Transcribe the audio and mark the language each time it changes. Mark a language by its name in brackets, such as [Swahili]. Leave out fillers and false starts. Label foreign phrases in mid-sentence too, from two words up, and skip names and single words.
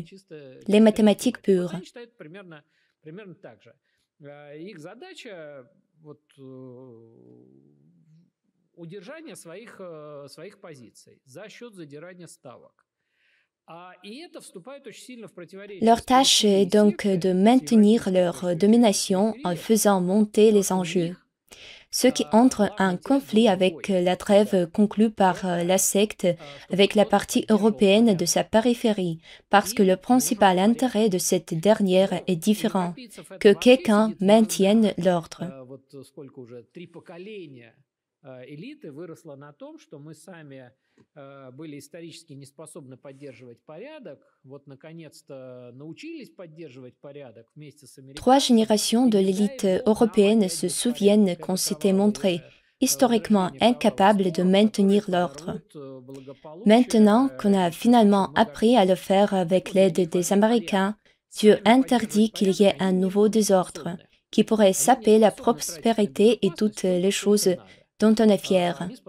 [French] Les mathématiques pures. [Russian] Примерно так же. Их задача удержание своих позиций за счет задирания ставок. [French] Leur tâche est donc de maintenir leur domination en faisant monter les enjeux, ce qui entre en conflit avec la trêve conclue par la secte avec la partie européenne de sa périphérie, parce que le principal intérêt de cette dernière est différent, que quelqu'un maintienne l'ordre. [Russian] Элиты выросло на том, что мы сами были исторически не способны поддерживать порядок. Вот, наконец-то, научились поддерживать порядок вместе с американцами. [French] Trois générations de l'élite européenne se souviennent qu'on s'était montré historiquement incapable de maintenir l'ordre. Maintenant qu'on a finalement appris à le faire avec l'aide des Américains, Dieu interdit qu'il y ait un nouveau désordre qui pourrait saper la prospérité et toutes les choses dont on est fier.